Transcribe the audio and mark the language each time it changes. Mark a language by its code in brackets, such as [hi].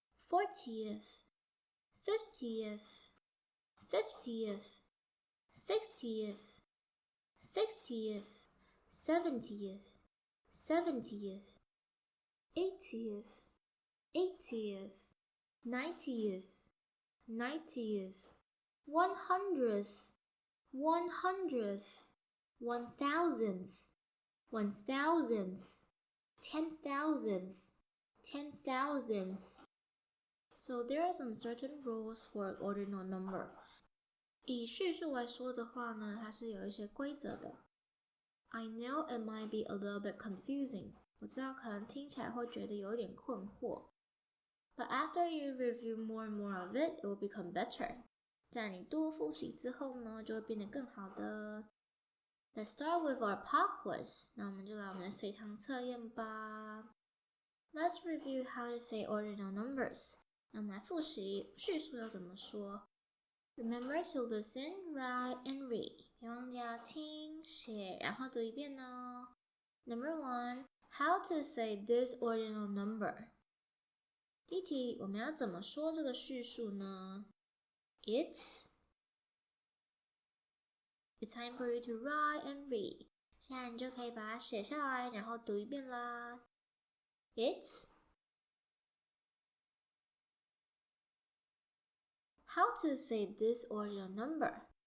[en] 40th, 50th, 50th, 60th, 60th, 70th, 70th, 80th, 80th, 90th, 90th, 100th, 100th, 1000th, 1000th, 10,000th, 10,000th. So there are some certain rules for ordinal number. [zh] 以序数来说的话呢，它是有一些规则的。 [en] I know it might be a little bit confusing. [zh] 我知道可能听起来会觉得有点困惑。 [en] But after you review more and more of it, it will become better. [zh] 在你多复习之后呢，就会变得更好的。 [en] Let's start with our pop quiz. [zh] 那我们就来我们的随堂测验吧。 [en] Let's review how to say ordinal numbers. [zh] 那我们来复习序数要怎么说。 [en] Remember to listen, write, and read. [zh] 别忘记要听、写，然后读一遍哦。 [en] Number 1, how to say this ordinal number? [zh] 第一题，我们要怎么说这个序数呢？ [en] It's time for you to write and read. [zh] 现在你就可以把它写下来，然后读一遍啦。 [en] It's How to say this ordinal number?